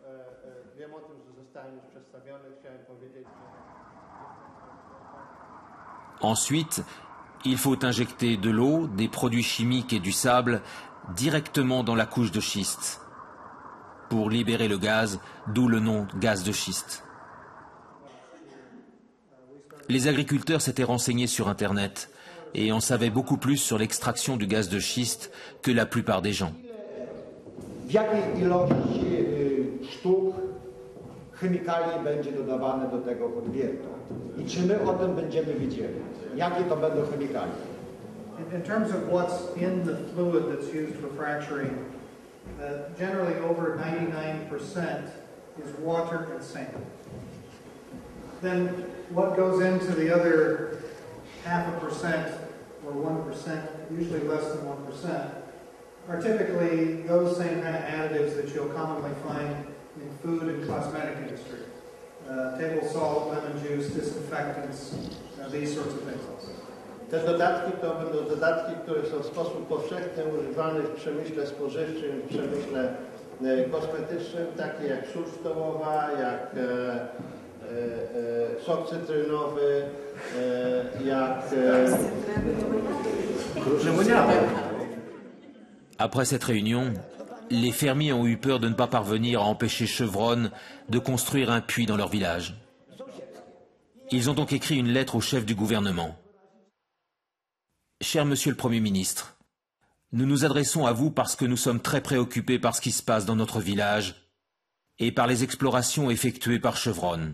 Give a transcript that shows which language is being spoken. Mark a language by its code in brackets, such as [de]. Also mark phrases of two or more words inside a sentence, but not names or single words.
[fr] Ensuite, il faut injecter de l'eau, des produits chimiques et du sable directement dans la couche de schiste pour libérer le gaz, d'où le nom gaz de schiste. Les agriculteurs s'étaient renseignés sur Internet et en savaient beaucoup plus sur l'extraction du gaz de schiste que la plupart des gens. [pl] Chemikali będzie dodawane do tego podwiertu i czy my o tym będziemy wiedzieli, jakie to będą chemikalia. [en] In terms of what's in the fluid that's used for fracturing, generally over 99% is water and sand. Then what goes into the other 0.5% or 1%, usually less than 1%, are typically those same kind of additives that you'll commonly find in food and cosmetic industry. Table salt, lemon juice, disinfectants, these sorts of things. [pl] Te dodatki to będą dodatki, które są w sposób powszechny używane w przemyśle spożywczym, w przemyśle kosmetycznym, takie jak sól stołowa, jak sok cytrynowy, jak lemoniada. [fr] Après cette réunion, les fermiers ont eu peur de ne pas parvenir à empêcher Chevron de construire un puits dans leur village. Ils ont donc écrit une lettre au chef du gouvernement. Cher Monsieur le Premier ministre, nous nous adressons à vous parce que nous sommes très préoccupés par ce qui se passe dans notre village et par les explorations effectuées par Chevron.